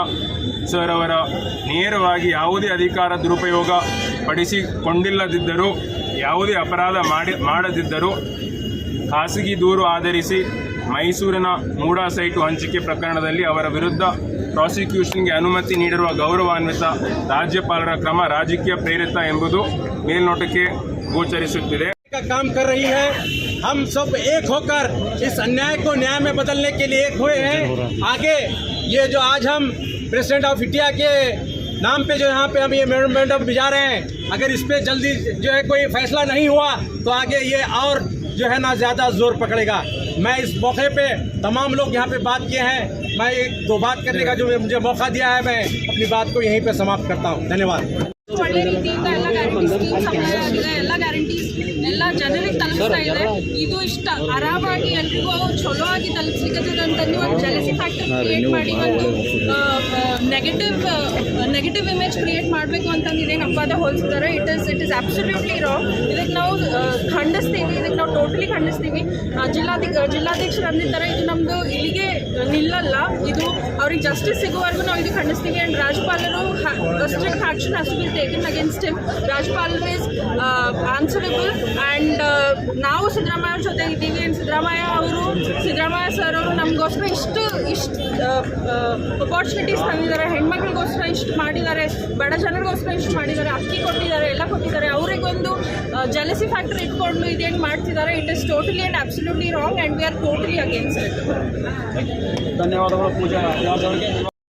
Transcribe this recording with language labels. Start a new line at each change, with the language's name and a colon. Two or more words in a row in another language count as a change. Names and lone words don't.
Kannada: ಸಿದ್ದರಾಮಯ್ಯ ಸರ್ ಅವರ ನೇರವಾಗಿ ಯಾವುದೇ ಅಧಿಕಾರ ದುರುಪಯೋಗ ಪಡಿಸಿಕೊಂಡಿಲ್ಲದಿದ್ದರೂ ಯಾವುದೇ ಅಪರಾಧ ಮಾಡದಿದ್ದರೂ ಖಾಸಗಿ ದೂರು ಆಧರಿಸಿ ಮೈಸೂರಿನ ಮೂಡಾ ಸೈಟು ಹಂಚಿಕೆ ಪ್ರಕರಣದಲ್ಲಿ ಅವರ ವಿರುದ್ಧ ಪ್ರಾಸಿಕ್ಯೂಷನ್ಗೆ ಅನುಮತಿ ನೀಡಿರುವ ಗೌರವಾನ್ವಿತ ರಾಜ್ಯಪಾಲರ ಕ್ರಮ ರಾಜಕೀಯ ಪ್ರೇರಿತ ಎಂಬುದು ಮೇಲ್ನೋಟಕ್ಕೆ ಗೋಚರಿಸುತ್ತಿದೆ.
Hindi: का काम कर रही है। हम सब एक होकर इस अन्याय को न्याय में बदलने के लिए एक हुए हैं। आगे ये जो आज हम
English: President of India
Hindi: के नाम पे जो यहाँ पे हम ये मेमोरेंडम भिजा रहे हैं, अगर इस पे जल्दी जो है कोई फैसला नहीं हुआ तो आगे ये और जो है ना ज़्यादा जोर पकड़ेगा। मैं इस मौके पे तमाम लोग यहाँ पे बात किए हैं, मैं एक दो बात करने का जो मुझे मौका दिया है, मैं अपनी बात को यहीं पे समाप्त करता हूँ। धन्यवाद।
Kannada: ಒಳ್ಳೆ ರೀತಿಯಿಂದ ಎಲ್ಲ
English: guarantee scheme supply
Kannada: ಆಗಿದೆ, ಎಲ್ಲ ಗ್ಯಾರಂಟೀಸ್ ಎಲ್ಲ ಜನರಿಗೆ ತಲುಪಿಸ್ತಾ ಇದೆ. ಇದು ಇಷ್ಟ ಆರಾಮಾಗಿ ಎಲ್ರಿಗೂ ಚಲೋ ಆಗಿ ತಲುಪಿಸ್ಲಿಕ್ಕೆ ಅಂತಂದು ಒಂದು
English: jealousy factor
Kannada: ಕ್ರಿಯೇಟ್ ಮಾಡಿ ಒಂದು
English: negative image create
Kannada: ಮಾಡಬೇಕು ಅಂತಂದು ಇದೇನು ಅಪವಾದ ಹೋಲಿಸಿದ್ದಾರೆ.
English: It is absolutely wrong.
Kannada: ಇದಕ್ಕೆ ನಾವು ಖಂಡಿಸ್ತೀವಿ, ಇದಕ್ಕೆ ನಾವು ಟೋಟಲಿ ಖಂಡಿಸ್ತೀವಿ. ಜಿಲ್ಲಾಧ್ಯಕ್ಷರು ಅಂದಿದ್ದಾರೆ ಇದು ನಮ್ಮದು ಇಲ್ಲಿಗೆ ನಿಲ್ಲಲ್ಲ, ಇದು ಅವ್ರಿಗೆ ಜಸ್ಟಿಸ್ ಸಿಗುವವರೆಗೂ ನಾವು ಇದು ಖಂಡಿಸ್ತೀವಿ.
English: ಆ್ಯಂಡ್ ರಾಜ್ಯಪಾಲರು strict action has to be taken against him. Rajpal is answerable and
Kannada: ನಾವು ಸಿದ್ದರಾಮಯ್ಯ ಜೊತೆ ಇದ್ದೀವಿ. ಆ್ಯಂಡ್ ಸಿದ್ದರಾಮಯ್ಯ ಸರ್ ಅವರು ನಮಗೋಸ್ಕರ ಇಷ್ಟು ಅಪಾರ್ಚುನಿಟೀಸ್ ತಂದಿದ್ದಾರೆ, ಹೆಣ್ಮಕ್ಳಿಗೋಸ್ಕರ ಇಷ್ಟು ಮಾಡಿದ್ದಾರೆ, ಬಡ ಜನರಿಗೋಸ್ಕರ ಇಷ್ಟು ಮಾಡಿದ್ದಾರೆ, ಅಕ್ಕಿ ಕೊಟ್ಟಿದ್ದಾರೆ, ಎಲ್ಲ ಕೊಟ್ಟಿದ್ದಾರೆ. ಅವರಿಗೊಂದು
English: jealousy factor
Kannada: ಇಟ್ಕೊಂಡು ಇದೇನು ಮಾಡ್ತಿದ್ದಾರೆ,
English: It is totally and absolutely wrong and we are totally against it.
Kannada: ಧನ್ಯವಾದಗಳು ಪೂಜಾ.